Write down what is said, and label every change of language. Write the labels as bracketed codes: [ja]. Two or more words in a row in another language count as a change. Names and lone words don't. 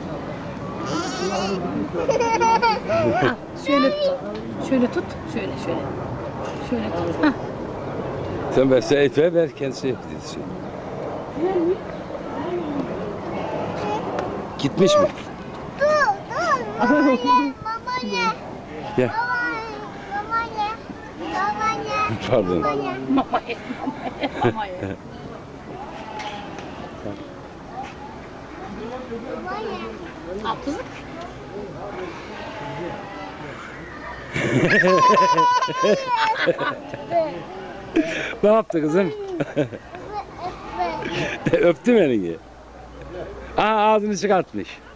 [tr] Al, şöyle tut. Şöyle. Şöyle tut. Hah. Sen verse et ver kendisi yapıyor. Gitmiş mi? Dur. Mama ye. Gel. Mama ye. Pardon. Mama ye. Mama ye. Al kızım. Ne yaptı kızım? Öptü mü elini? Aa ağzını çıkartmış.